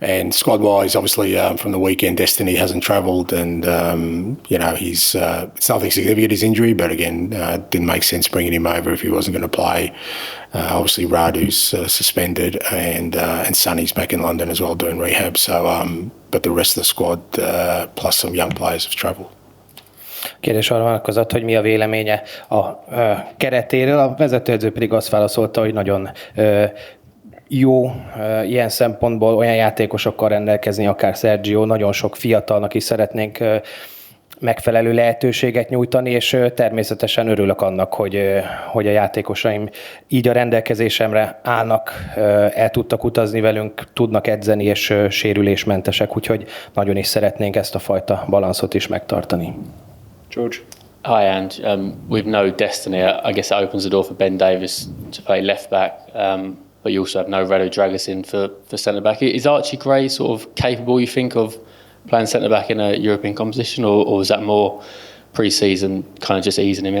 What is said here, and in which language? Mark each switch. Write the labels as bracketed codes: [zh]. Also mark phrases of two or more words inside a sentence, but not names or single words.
[en] And squad-wise, obviously, from the weekend, Destiny hasn't travelled, and he's it's nothing significant, his injury, but again, didn't make sense bringing him over if he wasn't going to play. Obviously, Radu's suspended, and Sonny's back in London as well doing rehab. So, but the rest of the squad, plus some young players, have travelled. [hu] Kérdés arra vonatkozott, hogy mi a véleménye a keretéről, a vezetőedző pedig azt válaszolta, hogy nagyon jó ilyen szempontból olyan játékosokkal rendelkezni, akár Sergio, nagyon sok fiatalnak is szeretnénk megfelelő lehetőséget nyújtani, és természetesen örülök annak, hogy a játékosaim így a rendelkezésemre állnak, el tudtak utazni velünk, tudnak edzeni, és sérülésmentesek, úgyhogy nagyon is szeretnénk ezt a fajta balanszot is megtartani. [en] George. Hi, Ange. With no Destiny, I guess it opens the door for Ben Davies to play left back, but you also have no Dragusin for centre back. Is Archie Gray sort of capable, you think, of playing centre back in a European competition, or is that more pre-season, kind of just easing him in?